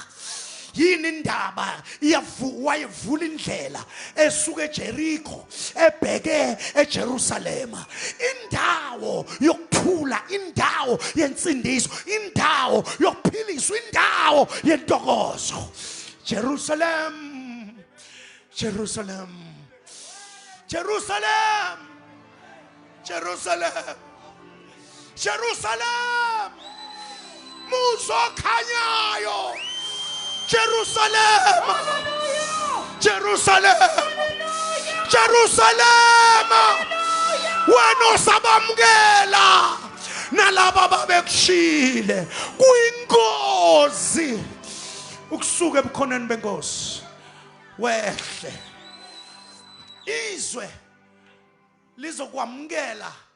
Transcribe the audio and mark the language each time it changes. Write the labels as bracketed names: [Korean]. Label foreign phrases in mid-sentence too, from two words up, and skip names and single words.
[Zulu] Yini indaba wayevula indlela esuka eJericho ebheke eJerusalema, indawo yokuthula, indawo yensindiso, indawo yokuphiliswa, indawo yentokozo. Jerusalem, Jerusalem, Jerusalem, Jerusalem, Jerusalem, muzo khanyayo. Jerusalem, Jerusalem, Jerusalem, wena osabamukela nalabo babekushile kuyingozi ukusuka ebukhoneni benkosi wehle izwe lizokwamukela